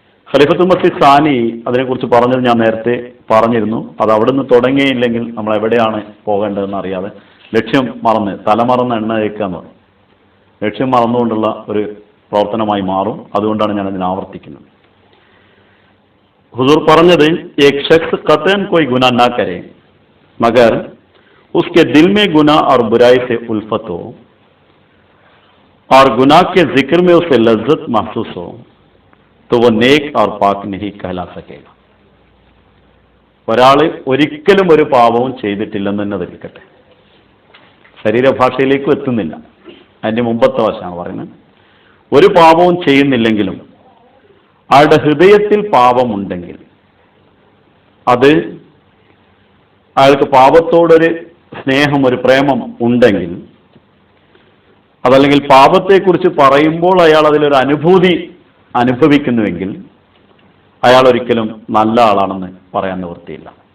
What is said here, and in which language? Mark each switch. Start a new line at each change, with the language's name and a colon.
Malayalam: ഖലീഫത്തുൽ മസീഹ് സാനി അതിനെക്കുറിച്ച് പറഞ്ഞത് ഞാൻ നേരത്തെ പറഞ്ഞിരുന്നു. അത് അവിടെ നിന്ന് തുടങ്ങിയില്ലെങ്കിൽ നമ്മൾ എവിടെയാണ് പോകേണ്ടതെന്ന് അറിയാതെ ലക്ഷ്യം മറന്ന് തലമറന്ന് എണ്ണ തേക്കുക എന്ന് പറയും. ലക്ഷ്യം മറന്നുകൊണ്ടുള്ള ഒരു പ്രവർത്തനമായി മാറും. അതുകൊണ്ടാണ് ഞാൻ അതിനെ ആവർത്തിക്കുന്നത്.
Hindi: हुजूर
Malayalam: പറഞ്ഞത്
Hindi: एक शख्स कतन कोई गुनाह ना करे मगर उसके दिल में गुनाह और बुराई से उल्फत हो और गुनाह के जिक्र में उसे लज्जत महसूस हो तो वो नेक और पाक नहीं कहला सकेगा.
Malayalam: ഒരാൾ ഒരിക്കലും ഒരു പാപവും ചെയ്തിട്ടില്ലെന്ന് തന്നെ ധരിക്കട്ടെ, ശരീരഭാഷയിലേക്കും എത്തുന്നില്ല, അതിൻ്റെ മുമ്പത്തെ വശമാണ് പറയുന്നത്. ഒരു പാപവും ചെയ്യുന്നില്ലെങ്കിലും അയാളുടെ ഹൃദയത്തിൽ പാപമുണ്ടെങ്കിൽ, അത് അയാൾക്ക് പാപത്തോടൊരു സ്നേഹം, ഒരു പ്രേമം ഉണ്ടെങ്കിൽ, അതല്ലെങ്കിൽ പാപത്തെക്കുറിച്ച് പറയുമ്പോൾ അയാൾ അതിലൊരു അനുഭൂതി അനുഭവിക്കുന്നുവെങ്കിൽ അയാൾ ഒരിക്കലും നല്ല ആളാണെന്ന് പറയാൻ നിവൃത്തിയില്ല.